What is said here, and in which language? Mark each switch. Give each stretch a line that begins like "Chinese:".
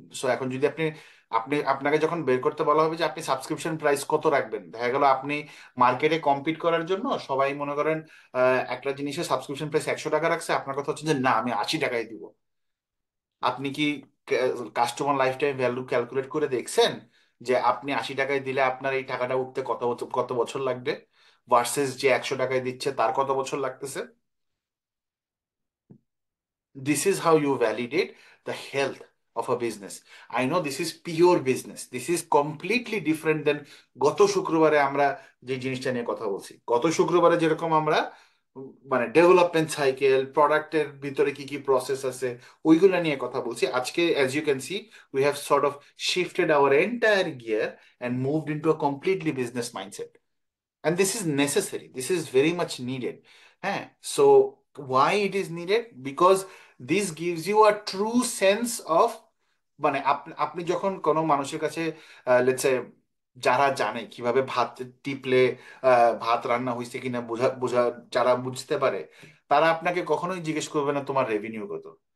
Bangla: So এখন যদি আপনি আপনি আপনাকে যখন বের করতে বলা হবে যে আপনি সাবস্ক্রিপশন প্রাইস কত রাখবেন, দেখা গেল আপনি মার্কেটে কম্পিট করার জন্য সবাই মনে করেন একটা জিনিসের সাবস্ক্রিপশন প্রাইস 100 টাকা রাখছে, আপনার কথা হচ্ছে যে না আমি 80 টাকায় দিব। আপনি কি customer life time value calculate করে দেখছেন যে আপনি 80 টাকায় দিলে আপনার এই টাকাটা উঠতে কত বছর লাগবে, ভার্সেস যে 100 টাকায় দিচ্ছে তার কত বছর লাগতেছে?
English: This is how you validate the health of a business. I know this is pure business, this is completely different than
Bangla: গত শুক্রবারে আমরা যে জিনিসটা নিয়ে কথা বলছি। গত শুক্রবারে যেরকম আমরা মানে ডেভেলপমেন্ট সাইকেল, প্রোডাক্টের ভিতরে কি কি প্রসেস আছে ওইগুলা নিয়ে কথা বলছি, আজকে
English: as you can see we have sort of shifted our entire gear and moved into a completely business mindset. And this is necessary, this is very much needed. হ্যাঁ, so why it is needed? Because this gives you a true sense of
Bangla: মানে আপনি আপনি যখন কোনো মানুষের কাছে let's say যারা জানে কিভাবে ভাত টিপলে ভাত রান্না হয়েছে কিনা বোঝা বোঝা যারা বুঝতে পারে, তারা আপনাকে কখনোই জিজ্ঞেস করবে না তোমার রেভিনিউ কত।